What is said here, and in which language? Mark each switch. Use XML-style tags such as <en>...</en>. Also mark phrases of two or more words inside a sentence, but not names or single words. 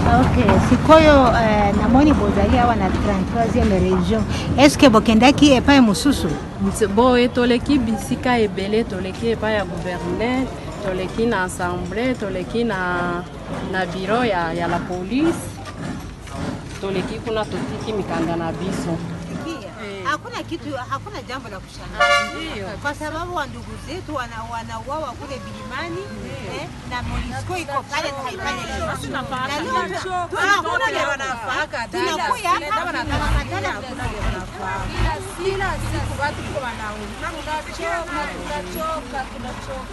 <ln>Ok, sikoyo namoni bozali awa na 33e région.</ln> <fr>Est-ce que</fr> <ln>bokendaki epai mosusu? Boye toleki bisika ebele, toleki epai ya gouverneur, toleki na assemblée, toleki na bureau ya</ln> <fr>la police,</fr> <ln>toleki kuna totiki mikanda na biso.</ln> <sw>Hakuna jambo la kushangaza. Kwa sababu wa ndugu zetu wanauawa kule bilimani na MONUSCO iko pale na haifanye kitu. Hakuna wanafaka. Tunakuya hapa na kila siku watu kwa wanaona.</sw>